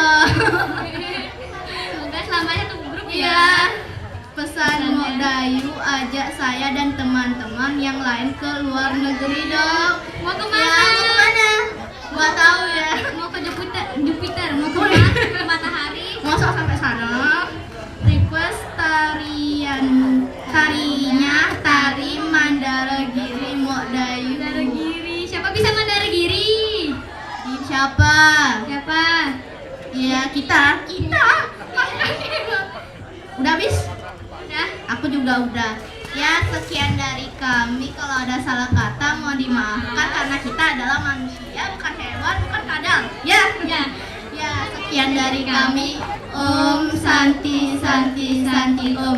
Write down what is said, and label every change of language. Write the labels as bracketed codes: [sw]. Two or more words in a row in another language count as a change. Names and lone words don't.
[id] Semoga selamanya tuh grup ya. Iya. Pesan Mok Dayu ajak saya dan teman-teman yang lain ke luar negeri dong. Mau Ya, kemana? mau kemana? Nggak tahu ya. Mau ke Jupiter, mau ke Mars, ke matahari. Masa sampai sana? Request tarinya tari Mandaragiri Mok Dayu. Mandaragiri. Siapa bisa Mandaragiri? Siapa? Siapa? Ya kita. Udah habis? Udah. Aku juga udah. Ya, sekian dari kami. Kalau ada salah kata mau dimaafkan karena kita adalah manusia, bukan hewan, bukan kadal. Ya. Ya. Ya, sekian dari kami. [sa] Om Santi Santi Santi Om.